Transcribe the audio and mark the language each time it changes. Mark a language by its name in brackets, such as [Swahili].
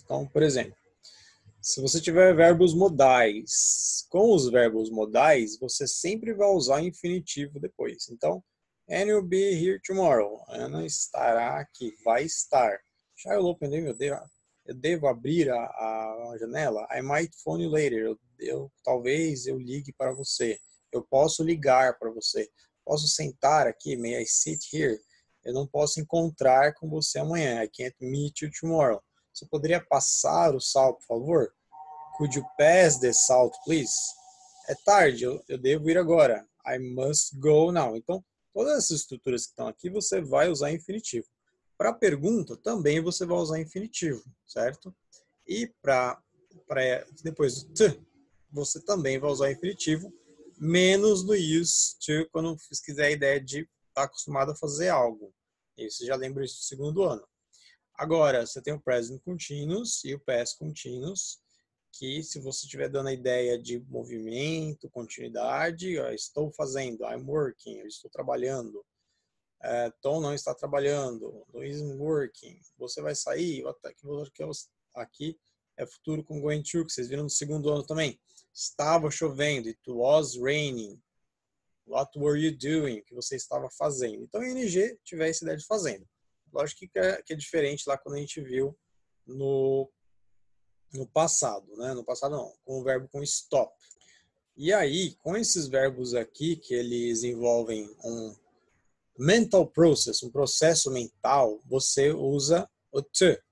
[Portuguese] Então, por exemplo, se você tiver verbos modais, com os verbos modais, você sempre vai usar infinitivo depois. [English] Então, Anne will be here tomorrow. [Portuguese] Ana estará aqui, vai estar. [English] Shall I open the window? [Portuguese] Eu devo abrir a janela? [English] I might phone you later. [Portuguese] Talvez eu ligue para você. Eu posso ligar para você. Posso sentar aqui? [English] May I sit here? [Portuguese] Eu não posso encontrar com você amanhã. [English] I can't meet you tomorrow. [Portuguese] Você poderia passar o sal, por favor? [English] Could you pass the salt, please? [Portuguese] É tarde, eu devo ir agora. [English] I must go now. [Portuguese] Então, todas essas estruturas que estão aqui, você vai usar infinitivo. Para pergunta, também você vai usar infinitivo, certo? E para depois do to, você também vai usar infinitivo, menos no used to, quando você quiser a ideia de estar acostumado a fazer algo. E você já lembra isso do segundo ano. Agora, você tem o present continuous e o past continuous, que se você estiver dando a ideia de movimento, continuidade, estou fazendo, [English] I'm working, [Portuguese] eu estou trabalhando. Tom não está trabalhando, [English] isn't working. [Portuguese] Você vai sair, aqui é futuro com going to, que vocês viram no segundo ano também. Estava chovendo, [English] it was raining. What were you doing? [Portuguese] O que você estava fazendo. Então, ING tiver essa ideia de fazendo. Lógico que é diferente lá quando a gente viu no passado, né? No passado não, com o verbo com stop. E aí, com esses verbos aqui, que eles envolvem um [English] mental process, [Portuguese] um processo mental, você usa o to.